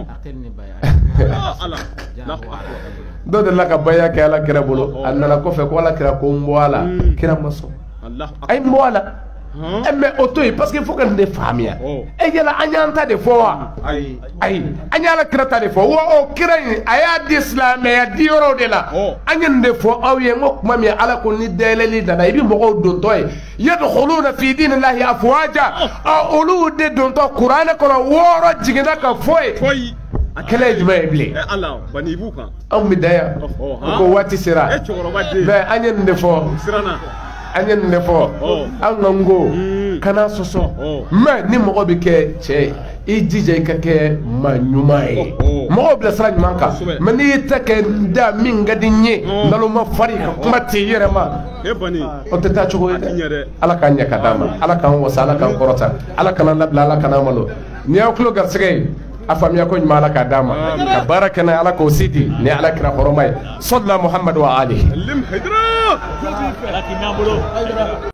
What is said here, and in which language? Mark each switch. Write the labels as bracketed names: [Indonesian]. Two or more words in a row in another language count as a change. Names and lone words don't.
[Bambara] dɔ delila ka baya kɛ ala kira bolo a nana kɔfɛ ko ala kira ko n bɔ a la kira ma sɔn a ye n bɔ a la mais o to yen [French] parce que il faut que [Bambara] nin de faamuya yala an y'an ta de fɔ wa ayi an y'ala kira ta de fɔ wa o kira in a y'a di silamɛya di yɔrɔw de la an ye nin de fɔ aw ye n ko kuma min ala ko ni dayɛlɛli nana i bɛ mɔgɔw dontɔ ye [Arabic] يدخلون في دين الله أفواجا [Bambara] olu de dontɔ kuranɛ kɔnɔ wɔɔrɔ jiginna ka fɔ ye a kɛlɛ ye jumɛn ye bilen anw bɛ da yan ko waati sera mais an ye nin de fɔ an ye nin de fɔ an ka n ko kana sɔsɔ mais ni mɔgɔ bɛ kɛ cɛ i jija i ka kɛ maa ɲuman ye mɔgɔw bila sira ɲuman kan mais n'i y'i ta kɛ da min ka di n ye naloma fari ka kuma tɛ i yɛrɛ ma o tɛ taa cogo ye dɛ ala k'an ɲɛ ka d'a ma ala k'an wasa ala k'an kɔrɔta ala kana labila ala kana malo n'i y'aw tulo garisɛgɛ ye a faamuya ko ɲuman ala k'a d'a ma ka baara kɛ n'a ye ala k'o si di ni ala kira hɔrɔma ye [Arabic] صلى الله محمد وآله